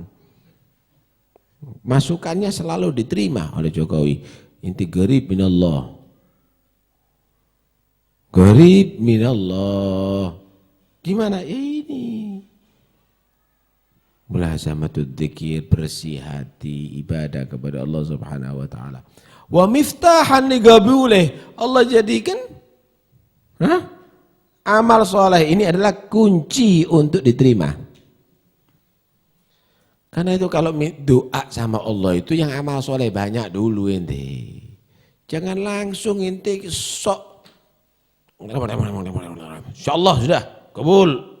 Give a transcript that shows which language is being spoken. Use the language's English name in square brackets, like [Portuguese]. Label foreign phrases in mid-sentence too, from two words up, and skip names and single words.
[Indonesian] Masukannya selalu diterima oleh Jokowi. [Arabic] Inti gorib min Allah. Qarib minallah. [Indonesian] Gimana? Ya ini. [Arabic] Mulazamatud dzikir, [Indonesian] bersih hati, ibadah kepada Allah [Arabic] Subhanahu wa taala. Wa miftahan ligabulih. [Indonesian] Allah jadikan amal soleh ini adalah kunci untuk diterima. Karena itu kalau doa sama Allah itu yang amal soleh banyak dulu ente. Jangan langsung ente sok insyaallah sudah kabul.